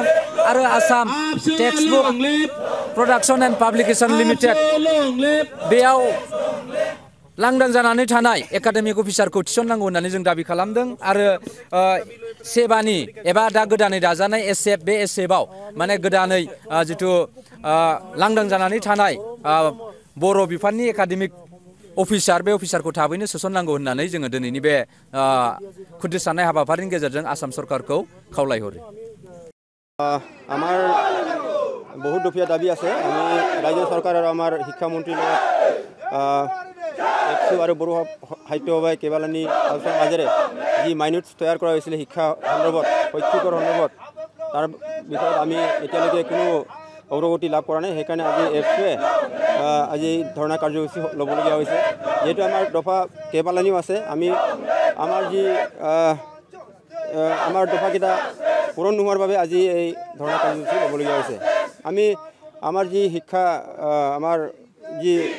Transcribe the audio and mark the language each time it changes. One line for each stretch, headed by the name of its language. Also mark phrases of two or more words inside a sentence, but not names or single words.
Bodo: आरो आसाम टेक्सटबुक प्रडाक्शन एन्ड पाब्लिकेशन लिमिटेड बेयाव लांदां जानानै थानाय एकाडेमिक अफिसारखौ थिसननांगौ होननानै जों दाबि खालामदों आरो सेबानि एबा दा गोदानै दाजानाय एसएफ बे एसएफआव माने गोदानै जिथु लांदां जानानै थानाय बर' बिफाननि
English: academic officer
Bodo: बे अफिसारखौ थाबैनो सोसननांगौ होननानै जोङो दिनैनि बे खुदिसानाय हाबाफारिनि गेजेरजों आसाम सरकारखौ खावलायहरो
Assamese: আমাৰ বহুত দফীয়া দাবী আছে আমি ৰাজ্য চৰকাৰ আৰু আমাৰ শিক্ষামন্ত্ৰীৰ লগত একশো আৰু বড়ো সাহিত্য সভাই কেইবালানি আলোচনাৰ মাজেৰে যি মাইনুটছ তৈয়াৰ কৰা হৈছিলে শিক্ষা সন্দৰ্ভত শৈক্ষিকৰ সন্দৰ্ভত তাৰ বিষয়ত আমি এতিয়ালৈকে কোনো অগ্ৰগতি লাভ কৰা নাই সেইকাৰণে আজি এফচুৱে আজি ধৰ্ণা কাৰ্যসূচী ল'বলগীয়া হৈছে যিহেতু আমাৰ দফা কেইবালানিও আছে আমি আমাৰ দফাকেইটা পূৰণ নোহোৱাৰ বাবে আজি এই ধৰ্ণা কাৰ্যসূচী ল'বলগীয়া হৈছে আমি আমাৰ যি শিক্ষা আমাৰ যি